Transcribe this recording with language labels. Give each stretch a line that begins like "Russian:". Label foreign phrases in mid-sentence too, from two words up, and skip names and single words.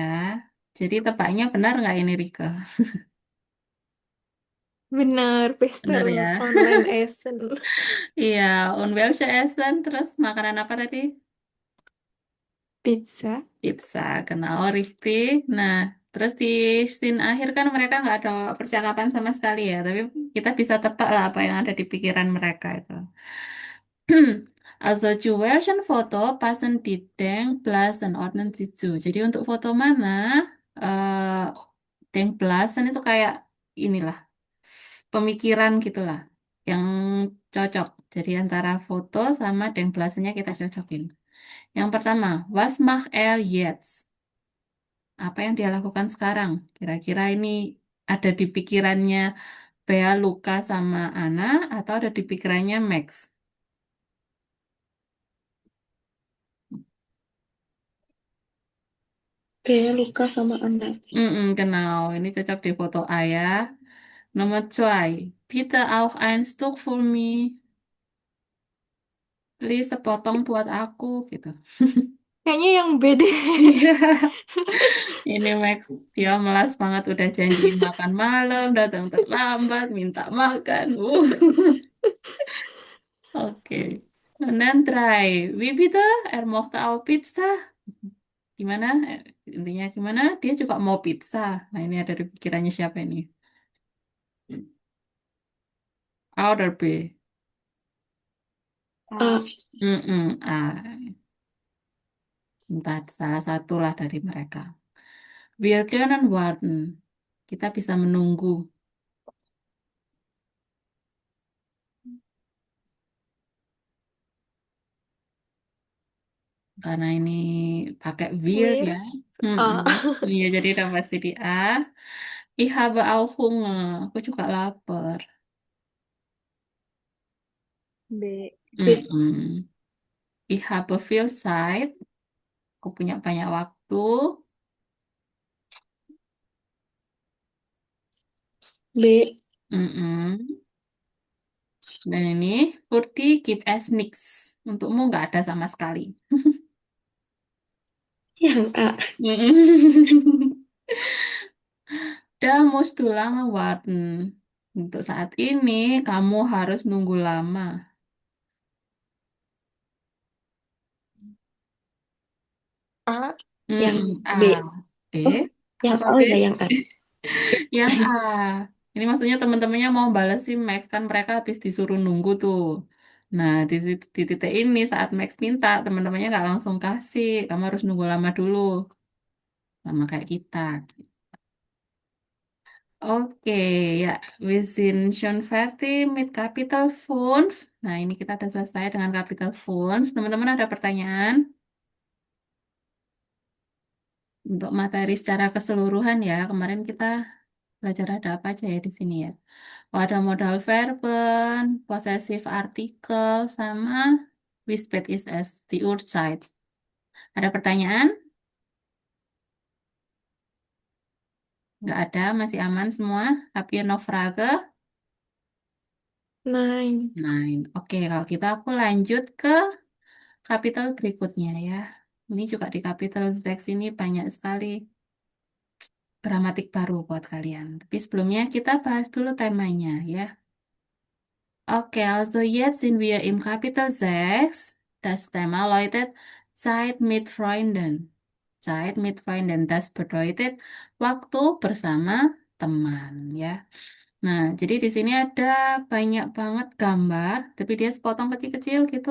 Indonesian: Jadi tebaknya benar nggak ini, Rike? Benar, Benar Pester ya.
German: online Essen.
Indonesian: Iya,
German: Unwelsche Essen,
Indonesian: terus makanan apa tadi? Pizza.
German: Pizza, genau, richtig.
Indonesian: Nah, terus di scene akhir kan mereka nggak ada percakapan sama sekali ya, tapi kita bisa tebak lah apa yang ada di pikiran mereka itu.
German: Also zu welchen Foto passen die Denkblasen ordnen Sie zu?
Indonesian: Jadi untuk foto mana eh Denkblasen itu kayak inilah pemikiran gitulah yang cocok. Jadi antara foto sama Denkblasennya kita cocokin. Yang pertama,
German: was macht er jetzt?
Indonesian: Apa yang dia lakukan sekarang? Kira-kira ini ada di pikirannya Bea, Luca, sama Anna atau ada di pikirannya Max? Kayak Luka sama anak. Genau, ini cocok di foto A ya. Nomor 2.
German: Bitte auch ein Stück für mich.
Indonesian: Please sepotong buat aku gitu. Kayaknya yang beda. Iya. Ini Max, dia malas banget udah janjiin makan malam, datang terlambat, minta makan. Oke.
German: Und dann drei. Wie bitte? Er mochte auch Pizza.
Indonesian: Gimana? Intinya gimana? Dia juga mau pizza. Nah, ini ada di pikirannya siapa ini?
German: A oder B?
Indonesian: A. A. Entah salah satu lah dari mereka.
German: Wir können warten.
Indonesian: Kita bisa menunggu. Karena ini pakai wir Wir. ya. A. Iya, jadi udah pasti di A.
German: Ich habe auch Hunger.
Indonesian: Aku juga lapar. B. Fit.
German: Ich habe viel Zeit.
Indonesian: Aku punya banyak waktu. B. Dan ini Furti give us nix. Untukmu nggak ada sama sekali. Yang A.
German: Da musst du lange warten.
Indonesian: Untuk saat ini kamu harus nunggu lama. A. Yang B. Eh, Yang apa A. B? Oh ya, yang A. Yang A. Ini maksudnya teman-temannya mau balas si Max kan mereka habis disuruh nunggu tuh. Nah, di titik ini saat Max minta, teman-temannya nggak langsung kasih. Kamu harus nunggu lama dulu. Sama kayak kita. Oke, ya.
German: Wir sind schon fertig mit Kapitel 5.
Indonesian: Nah, ini kita udah selesai dengan Kapitel 5. Teman-teman ada pertanyaan? Untuk materi secara keseluruhan ya, kemarin kita belajar ada apa aja ya di sini ya. Oh, ada
German: modal verben, possessive artikel,
Indonesian: sama
German: wie spät ist es, die Uhrzeit.
Indonesian: Ada pertanyaan? Nggak ada, masih aman semua.
German: Habt ihr noch Frage? Nein.
Indonesian: Oke, kalau kita aku lanjut ke kapitel berikutnya ya. Ini juga di kapitel 6 ini banyak sekali gramatik baru buat kalian. Tapi sebelumnya kita bahas dulu temanya ya. Oke,
German: also jetzt sind wir im Kapitel 6. Das Thema lautet Zeit mit Freunden. Zeit mit Freunden. Das bedeutet
Indonesian: waktu bersama teman ya. Nah, jadi di sini ada banyak banget gambar, tapi dia sepotong kecil-kecil gitu.